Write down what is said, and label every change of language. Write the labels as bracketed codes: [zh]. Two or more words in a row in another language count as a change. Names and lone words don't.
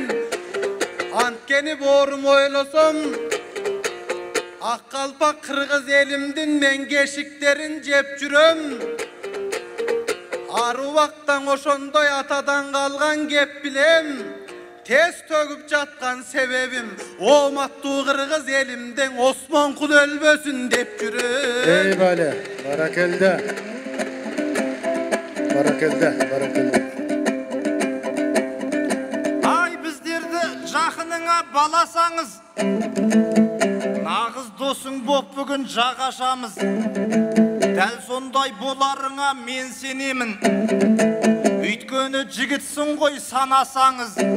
[ky] Анткени борум ойлосом, ак калпак кыргыз элимдин мен кешиктерин жеп жүрөм. Аруактан ошондой атадан калган кеп билем. Тез төгүп жаткан себебим, оматтуу кыргыз элимден Осмонкул өлбөсүн деп жүрөм. Эй бале. [ar] بارك الله. بارك الله. بارك الله. [kk] Ай, біздерді жақыныңа баласаңыз, нағыз досың боп бүгін жағашамыз. Дәл сондай боларыңа мен сенемін, өйткені жігітсің ғой санасаңыз.